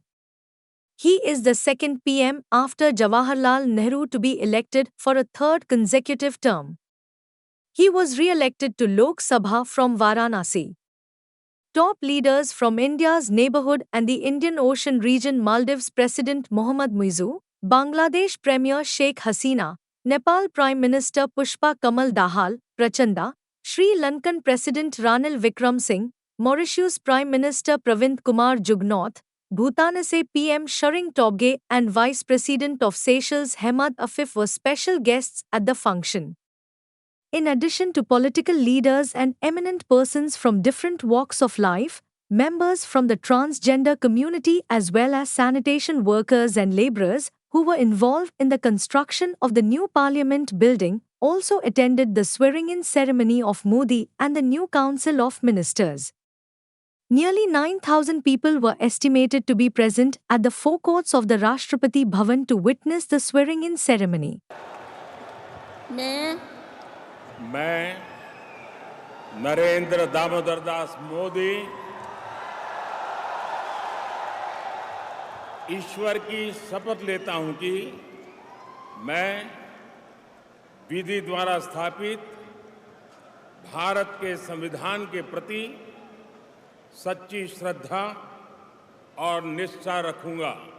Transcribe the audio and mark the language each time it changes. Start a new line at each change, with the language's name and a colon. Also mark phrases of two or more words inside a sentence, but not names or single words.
English: He is the second PM after Jawaharlal Nehru to be elected for a third consecutive term. He was re-elected to Lok Sabha from Varanasi. Top leaders from India's neighborhood and the Indian Ocean region: Maldives President Mohammad Muizzu, Bangladesh Premier Sheikh Hasina, Nepal Prime Minister Pushpa Kamal Dahal, Prachanda, Sri Lankan President Ranil Wickremesinghe, Mauritius Prime Minister Pravind Kumar Jugnauth, Bhutanese PM Tshering Tobgay and Vice President of Seychelles Hamad Afif were special guests at the function. In addition to political leaders and eminent persons from different walks of life, members from the transgender community as well as sanitation workers and laborers who were involved in the construction of the new parliament building also attended the swearing-in ceremony of Modi and the new Council of Ministers. Nearly 9,000 people were estimated to be present at the forecourts of the Rashtrapati Bhavan to witness the swearing-in ceremony.
Hindi: मैं नरेंद्र दामोदर दास मोदी ईश्वर की शपथ लेता हूं कि मैं विधि द्वारा स्थापित भारत के संविधान के प्रति सच्ची श्रद्धा और निष्ठा रखूंगा।